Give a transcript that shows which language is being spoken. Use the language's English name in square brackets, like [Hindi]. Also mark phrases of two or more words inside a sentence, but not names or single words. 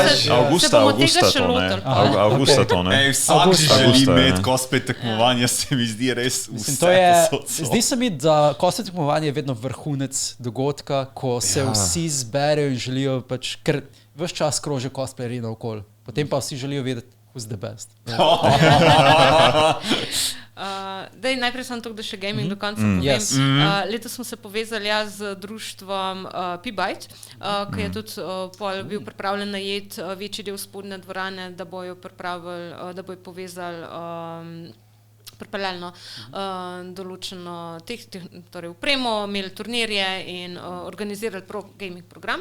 [Slovenian] Augusta to, ne? Vsak želi imeti cosplay tekmovanje, se mi zdi res vse. Zdi se mi, da cosplay tekmovanje je vedno vrhunec dogodka, ko se vsi zberejo in želijo pač, ker ves čas krožijo cosplayerji naokoli. Potem pa vsi želijo vedeti, [English] who's the best. [Slovenian] Najprej sem to, da še gaming do konca povem. Letos smo se povezali z društvom P-Byte, ki je tudi bil pripravljen najeti večji del spodnje dvorane, da bojo povezali pripeljali določeno torej upremo, imeli turnirje in organizirali gaming program.